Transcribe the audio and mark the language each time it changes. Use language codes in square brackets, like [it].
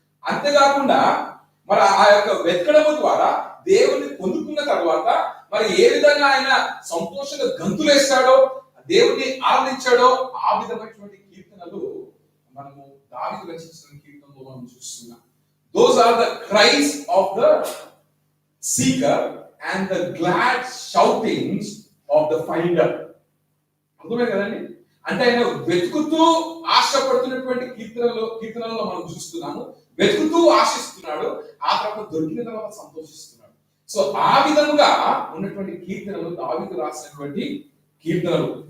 [te] అంతేకాకుండా మరి ఆ యొక్క వెతకడము ద్వారా దేవుని పొందుకున్న తర్వాత మరి ఏ విధంగా ఆయన సంతోషంగా గంతులేస్తాడో, దేవుని ఆనందించాడో ఆ విధమైనటువంటి కీర్తనలు మనము దావీదు రచించిన కీర్తనలో మనం చూస్తున్నాం. [en] Those are the cries of the seeker and the glad shoutings of the finder. [te] అర్థమే కదండి. అంటే ఆయన వెతుకుతూ ఆశపడుతున్నటువంటి కీర్తనలో మనం చూస్తున్నాము. వెతుకుతూ ఆశిస్తున్నాడు, ఆ తర్వాత దొరికిన తర్వాత సంతోషిస్తున్నాడు. సో ఆ విధంగా ఉన్నటువంటి కీర్తనలు దావీదు రాసినటువంటి కీర్తనలు.